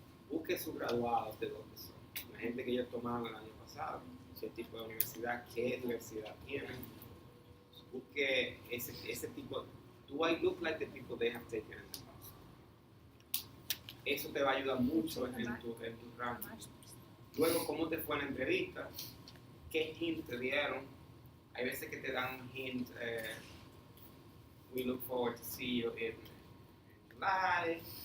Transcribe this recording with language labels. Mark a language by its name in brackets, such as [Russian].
[Spanish] Busque sus graduados de dónde son. La gente que ellos tomaron el año pasado, ese tipo de universidad, qué universidad tienen. Busque ese tipo. [English] Do I look like the people they have taken in the past? [Spanish] Eso te va a ayudar mucho en tu ranking. Luego, ¿cómo te fue en la entrevista? ¿Qué hint te dieron? Hay veces que te dan un hint, [English] we look forward to see you in July.